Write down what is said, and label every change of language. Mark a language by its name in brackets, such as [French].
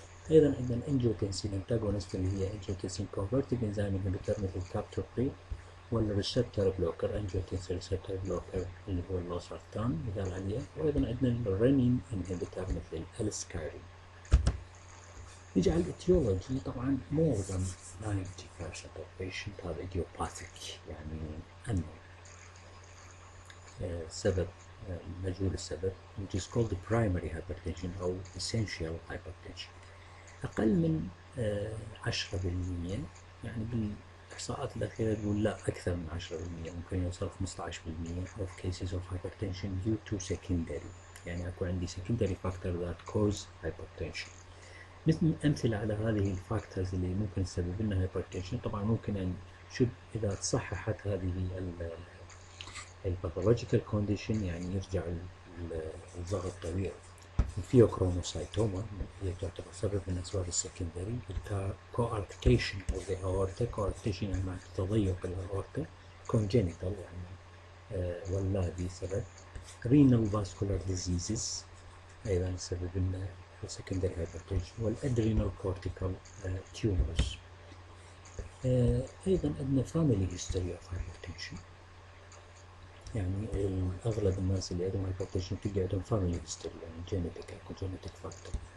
[Arabic] أيضا عندنا الانجيوتنسين انتاجونست اللي هي انجيوتنسين كونفرتنج انزيم انهبيتر مثل الكابتوبري، والريسبتور بلوكر انجيوتنسين ريسبتور بلوكر اللي هو اللوسارتان مثال عليه. وايضا عندنا الرينين انهبيتر مثل السكايرين. نيجي على الاتيولوجي. [English] طبعا more than 90% of patient have idiopathic، [Arabic] يعني انه سبب مجهول السبب [English] which is called primary hypertension أو essential hypertension. [Arabic] أقل من 10%، يعني بالإحصاءات الأخيرة تقول لا أكثر من 10%، ممكن يوصل 15% [English] of cases of hypertension due to secondary، [Arabic] يعني أكو عندي [English] secondary factor that cause hypertension. [Arabic] مثل أمثلة على هذه الفاكتورز اللي ممكن تسبب لنا hypertension. طبعا ممكن أن إذا تصححت هذه الباثولوجيكال كونديشن، يعني يرجع الضغط طبيعي. الفيوكروموسايتوما هي تعتبر سبب من أسباب السكندري. الكواركتيشن أو the aorta، كواركتيشن يعني معناته تضيق الأورتا، congenital يعني ولادي سبب. [English] renal vascular diseases [Arabic] أيضا سبب لنا [English] secondary hypertension، والadrenal cortical tumors. أيضا عندنا family history of hypertension، [Arabic] يعني أغلب الناس اللي عندهم hypertension تلقى عندهم family [English] history، يعني genetic أو genetic factor.